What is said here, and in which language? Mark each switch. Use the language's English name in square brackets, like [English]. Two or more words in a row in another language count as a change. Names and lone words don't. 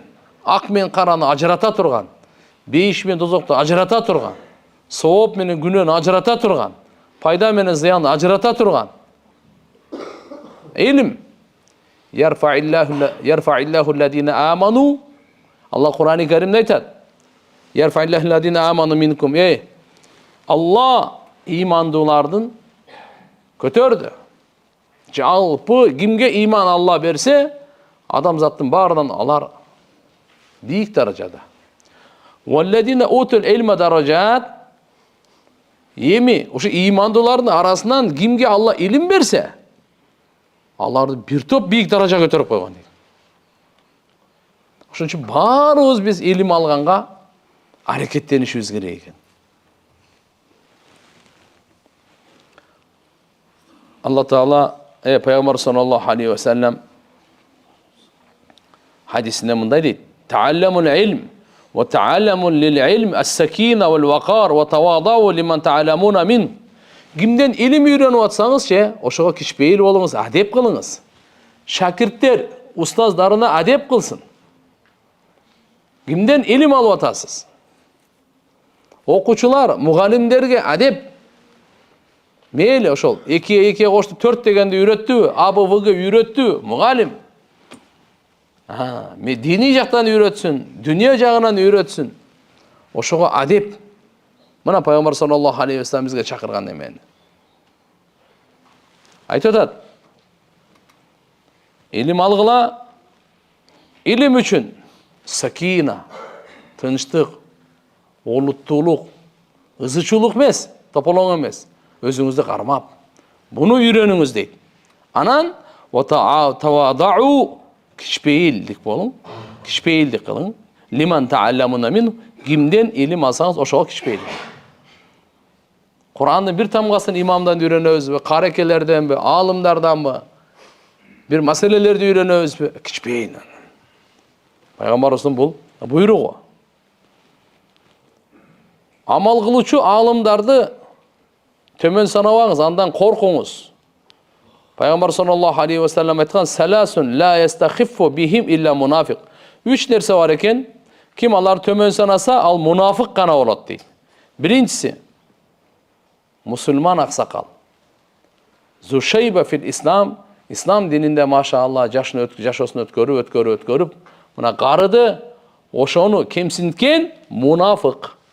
[Kyrgyz] Ак менен караны ажырата турган, бейиш менен дозокту ажырата турган, сооп менен күнөөнү ажырата турган, пайда менен зыянды ажырата турган. [Arabic] Илим. يرفع الله الذين آمنوا. [Kyrgyz] Аллах Кур'ан-ы Каримде айтат. [Arabic] يرفع الله الذين آمنوا منكم. [Kyrgyz] Аллах имандуулардын көтөрдү. Жалпы кимге иман Алла берсе, адамзаттын баарынан алар бийик даражада. [Arabic] والذين أوتوا العلم درجات. [Kyrgyz] Эми ушу имандуулардын арасынан кимге Алла илим берсе, аларды бир топ бийик даражага көтөрүп койгон дейт. Ошон үчүн баарыбыз биз илим алганга аракеттенишибиз керек экен. Алла Таала Пайгамбар [Arabic] صلى الله عليه وسلم [Kyrgyz] хадисинде мындай дейт: [Arabic] "تعلموا العلم وتعلموا للعلم السكينة والوقار وتواضعوا لمن تتعلمون من." [Kyrgyz] Кимден илим үйрөнүп атсаңыз, ошого кичпейил болуңуз, адеп кылыңыз. Шакирттер устаздарына адеп кылсын. Кимден илим алып атасыз? Окуучулар мугалимдерге адеп. Мейли ошол 2-2 кошту 4 дегенди үйрөттүбү, АБВГ үйрөттүбү мугалим. Дини жактан үйрөтсүн, дүнүйө жагынан үйрөтсүн. Ошого адеп. Мына Пайгамбар [Arabic] صلى الله عليه وسلم [Kyrgyz] бизге чакырган эмени. Айтып атат: илим алгыла, илим үчүн сакина, тынчтык, олуттуулук, ызычуулук эмес, тополоң эмес, өзүңүздү кармап, буну үйрөнүңүз дейт. Анан тавадау, кичпейилдик болуң, кичпейилдик кылың. [Arabic] لمن تتعلمون من, [Kyrgyz] кимден илим алсаңыз ошого кичпейилдик. Кур'андын бир тамгасын имамдан үйрөнөбүзбү, карекелерденби, алымдарданбы, бир маселелерди үйрөнөбүзбү, кичпейин. Пайгамбарыбыздын бул буйругу. Амал кылуучу алымдарды төмөн санабаңыз, андан коркуңуз. [Arabic] Пайгамбар صلى الله عليه وسلم айткан: "ثلاثة لا يستخف بهم إلا منافق." [Kyrgyz] 3 нерсе бар экен. Ким алар төмөн санаса, ал мунафык гана болот дейт. Биринчиси мусулман аксакал. [Arabic] ذو شيبة في الإسلام, [Kyrgyz] ислам дининде машалла жашоосун өткөрүп, мына карыды, ошону кемсинткен мунафык.